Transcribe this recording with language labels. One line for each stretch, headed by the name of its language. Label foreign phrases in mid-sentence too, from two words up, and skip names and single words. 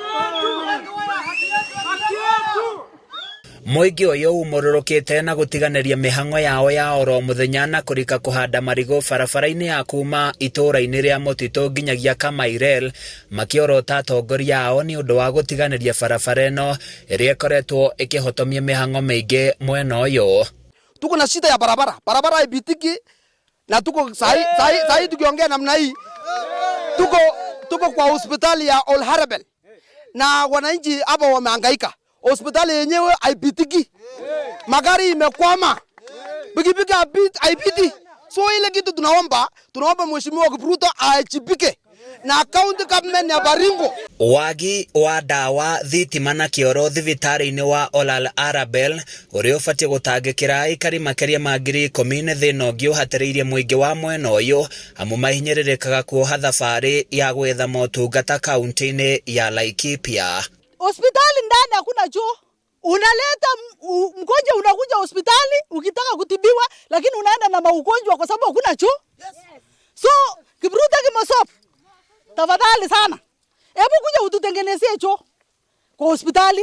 Kikuyu: Muingi uyu umururukite na gutiganiria mihango yao ya oro muthenya na kurika kuhanda marigo barabara-ini ya kuma itura-ini ria Mutitu nginyagia Kamairel makiorota atongoria ao ni undu wa gutiganiria barabara ino iria ikoretwo ikihotomia mihango mingi mwena uyu.
Swahili: Tuko na shida ya barabara haipitiki na tuko sahi tukiongea namna hii tuko kwa hospitali ya Old Harabel na wananchi hapa wamehangaika. Hospitali yenyewe haipitiki. Magari imekwama. Pikipiki haipiti. So ile kitu tunaomba Mheshimiwa Kipruto aachipike na
English: county government
Swahili: ya Baringo.
Kikuyu: Wagi wa dawa thitima na kioro thibitari-ini wa Old Harabel uria ubatie gutangikira aikari makeria ma 10,000 thina ungi uhatiriirie muingi wa mwena uyu amu mahinyiririkaga kuoha thabari ya gwetha motungata kaunti-ini ya Laikipia.
Swahili: Hospitali ndani hakuna choo. Unaleta mgonjwa unakuja hospitali ukitaka kutibiwa lakini unaenda na maugonjwa kwa sababu hakuna choo. So Kipruto Kimosop, tafadhali sana. Hebu kuja ututengenezee choo kwa hospitali.